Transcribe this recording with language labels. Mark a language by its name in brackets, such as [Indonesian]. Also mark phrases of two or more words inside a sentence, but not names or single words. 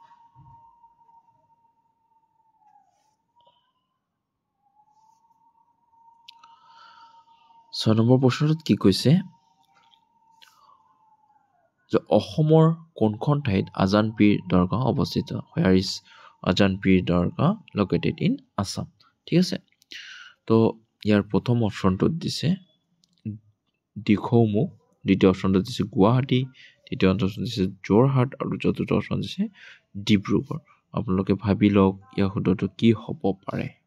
[Assamese] ছয় নম্বৰ প্ৰশ্নটোত কি কৈছে যে অসমৰ কোনখন ঠাইত আজান পীৰ দৰগাহ অৱস্থিত? [English] Where is আজান পীৰ দৰগাহ located in Assam? [Assamese] ঠিক আছে। তো ইয়াৰ প্ৰথম অপশ্যনটোত দিছে দিখৌমুখ, দ্বিতীয় অপশ্যনটোত দিছে গুৱাহাটী, তৃতীয় অপশ্যন দিছে যোৰহাট আৰু চতুৰ্থ অপশ্যন দিছে ডিব্ৰুগড়। আপোনালোকে ভাবি লওক ইয়াৰ শুদ্ধটো কি হ'ব পাৰে।